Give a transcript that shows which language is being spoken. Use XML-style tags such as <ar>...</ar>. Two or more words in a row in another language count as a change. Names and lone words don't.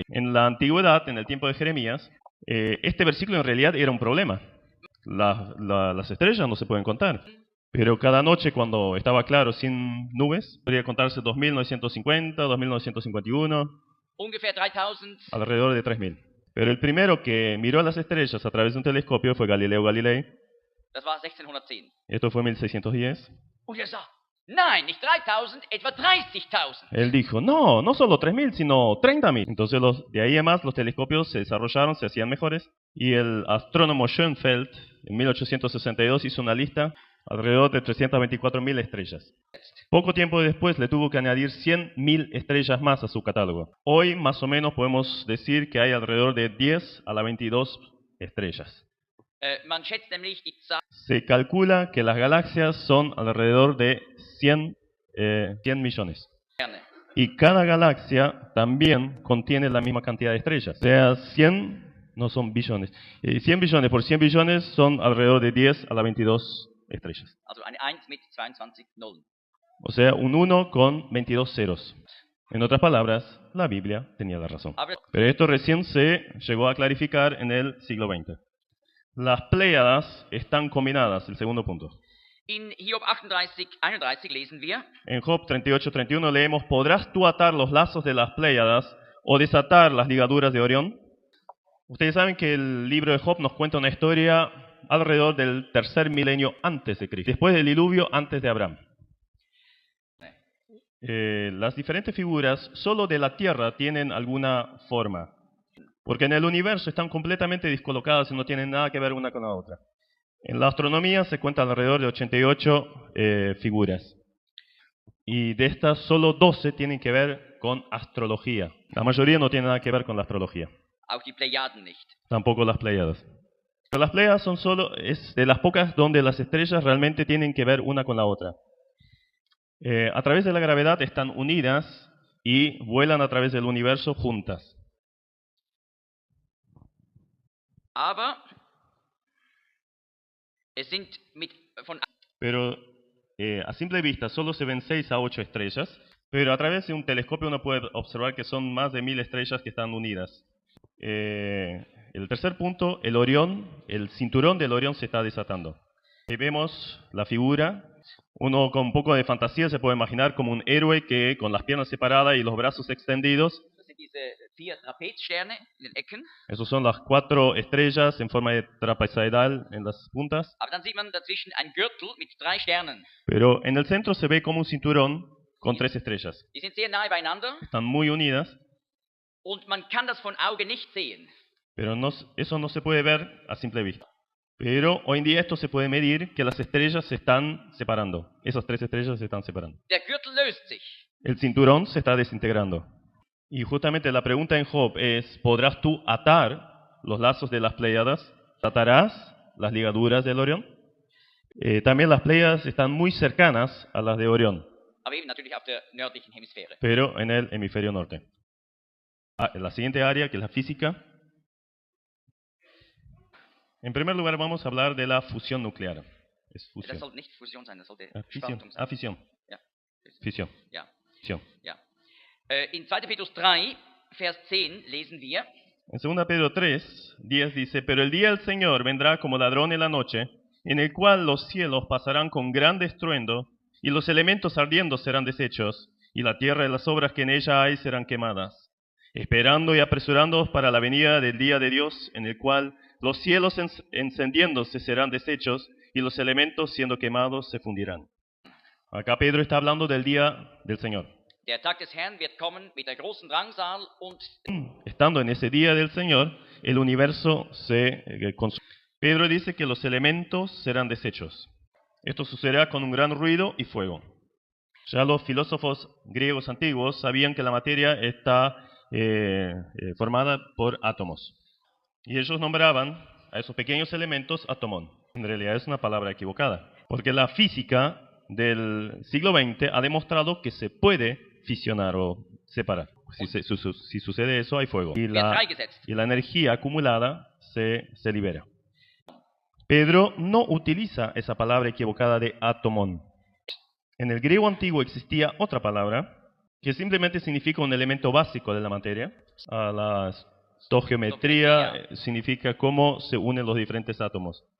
<es>En la antigüedad, en el tiempo de Jeremías, este versículo en realidad era un problema. Las estrellas no se pueden contar. Pero cada noche, cuando estaba claro, sin nubes, podría contarse 2950, 2951,</es> <de>ungefähr 3000.</de> <es>alrededor de 3000. Pero el primero que miró las estrellas a través de un telescopio fue Galileo Galilei.</es> <de>Das war 1610.</de> <es>Esto fue en 1610.</es> <de>Und sagt, nein, nicht 3000, etwa 30.000.</de> <es>Él dijo, no, no solo 3000, sino 30.000. Entonces de ahí en más los telescopios se desarrollaron, se hacían mejores. Y el astrónomo Schoenfeld en 1862 hizo una lista alrededor de 324.000 estrellas. Poco tiempo después le tuvo que añadir 100.000 estrellas más a su catálogo. Hoy más o menos podemos decir que hay alrededor de 10 a la 22 estrellas.</es> <de>Man schätzt nämlich die Zahl</de> <es>Se calcula que las galaxias son alrededor de 100 millones.</es> <de>Sterne.</de> <es>Y cada galaxia también contiene la misma cantidad de estrellas. O sea, 100 no son billones. 100 billones por 100 billones son alrededor de 10 a la 22 estrellas.</es> <de>Also eine 1 mit 22 Nullen.</de> <es>O sea, un 1 con 22 ceros. En otras palabras, la Biblia tenía la razón.</es> <de>Aber</de> <es>Pero esto recién se llegó a clarificar en el siglo XX. Las Pléyadas están combinadas, el segundo punto.</es> <de>in Hiob 38, 31 lesen wir,</de> <es>En Job 38:31 leemos, ¿podrás tú atar los lazos de las Pléyadas o desatar las ligaduras de Orión? Ustedes saben que el libro de Job nos cuenta una historia alrededor del tercer milenio antes de Cristo, después del diluvio, antes de Abraham. Las diferentes figuras solo de la tierra tienen alguna forma, porque en el universo están completamente descolocadas y no tienen nada que ver una con la otra. En la astronomía se cuentan alrededor de 88 figuras, y de estas solo 12 tienen que ver con astrología. La mayoría no tiene nada que ver con la astrología,</es> <de>auch die Plejaden nicht.</de> <es>tampoco las Pléyadas. Pero las Pléyadas es de las pocas donde las estrellas realmente tienen que ver una con la otra. A través de la gravedad están unidas y vuelan a través del universo juntas.</es> <de>Aber es sind von</de> <es>Pero a simple vista solo se ven 6 a 8 estrellas, pero a través de un telescopio uno puede observar que son más de 1000 estrellas que están unidas. El tercer punto, el Orión, el cinturón del Orión se está desatando. Ahí vemos la figura. Uno con un poco de fantasía se puede imaginar como un héroe que con las piernas separadas y los brazos extendidos.</es> <de>das sind diese 4 Trapezsterne in den Ecken.</de> <es>Esos son las 4 estrellas en forma de trapezoidal en las puntas.</es> <de>Aber dann sieht man dazwischen ein Gürtel mit 3 Sternen.</de> <es>Pero en el centro se ve como un cinturón con 3 estrellas.</es> <de>Die sind sehr nahe beieinander</de> <es>Están muy unidas,</es> <de>und man kann das von Auge nicht sehen.</de> <es>pero eso no se puede ver a simple vista. Pero hoy en día esto se puede medir, que las estrellas se están separando. Esas 3 estrellas se están separando.</es> <de>Der Gürtel löst sich.</de> <es>El cinturón se está desintegrando. Y justamente la pregunta en Job es, ¿podrás tú atar los lazos de las Pléyadas? ¿Atarás las ligaduras del Orión? También las Pléyadas están muy cercanas a las de Orión,</es> <de>Aber eben natürlich auf der nördlichen Hemisphäre.</de> <es>pero en el hemisferio norte. La siguiente área, que es la física. En primer lugar vamos a hablar de la fusión nuclear.</es> <de>Es Das</de> <es>fusión.</es> <de>sollte nicht Fusion sein, das sollte</de> <es>Fisión.</es> <de>Spaltung sein.</de> <es>Fisión.</es> <de>Ja.</de> <es>Fisión.</es> <de>Ja,</de> <es>Fisión.</es> <de>ja. In 2. Petrus 3, Vers 10 lesen wir,</de> <es>En 2 Pedro 3, 10 dice, pero el día del Señor vendrá como ladrón en la noche, en el cual los cielos pasarán con gran estruendo, y los elementos ardiendo serán deshechos, y la tierra y las obras que en ella hay serán quemadas, esperando y apresurándoos para la venida del día de Dios, en el cual los cielos encendiéndose serán deshechos, y los elementos siendo quemados se fundirán. Acá Pedro está hablando del día del Señor.</es> <de>der Tag des Herrn wird kommen mit der großen Drangsal und</de> <es>Estando en ese día del Señor, el universo se consume. Pedro dice que los elementos serán deshechos. Esto sucederá con un gran ruido y fuego. Ya los filósofos griegos antiguos sabían que la materia está formada por átomos. Y ellos nombraban a esos pequeños elementos átomon. En realidad es una palabra equivocada, porque la física del siglo XX ha demostrado que se puede fisionar o separar. Si sucede eso, hay fuego. Y</es> <de>wird freigesetzt.</de> <es>la energía acumulada se libera. Pedro no utiliza esa palabra equivocada de átomon. En el griego antiguo existía otra palabra que simplemente significa un elemento básico de la materia. La stoichiometría significa cómo se unen los diferentes átomos.</es>